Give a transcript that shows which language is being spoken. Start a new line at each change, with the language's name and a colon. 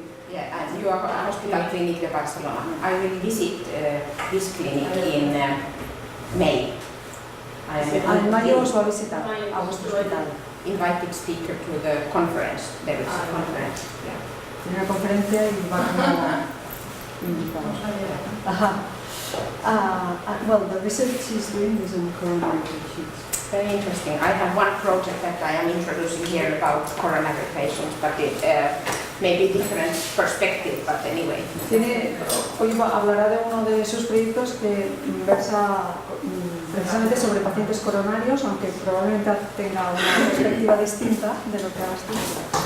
English: Yeah, and you are a hospital clinic in Barcelona. I will visit this clinic in May.
Spanish: En mayo os va a visitar a vuestro hospital.
English: Invited speaker to the conference. There is a conference. Yeah.
Spanish: Tiene una conferencia y van a invitar.
English: Well, the research she's doing is on coronary patients. Very interesting. I have one project that I am introducing here about coronary patients, but it may be different perspective, but anyway.
Spanish: Hoy hablará de uno de sus proyectos que versa precisamente sobre pacientes coronarios, aunque probablemente tenga una perspectiva distinta de lo que has dicho.